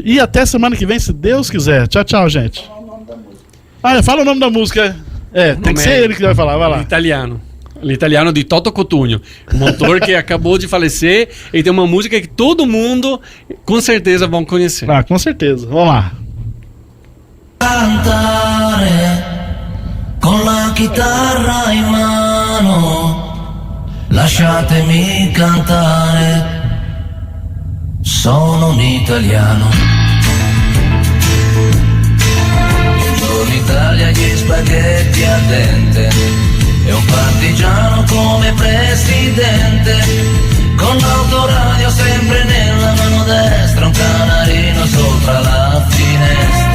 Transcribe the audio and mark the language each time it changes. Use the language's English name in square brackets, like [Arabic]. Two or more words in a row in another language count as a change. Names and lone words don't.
[Portuguese] E até semana que vem, se Deus quiser. Tchau, tchau, gente. Fala o nome da música. Tem que ser ele que vai falar, vai lá. L'italiano de Toto Cotugno, um autor que acabou de falecer e tem uma música que todo mundo com certeza vão conhecer. Com certeza. Vamos lá. [Italian] Cantare con la chitarra in mano, lasciatemi cantare, sono un italiano. Buongiorno Italia, gli spaghetti al dente e un partigiano come presidente, con l'autoradio sempre nella mano destra, un canarino sopra la finestra.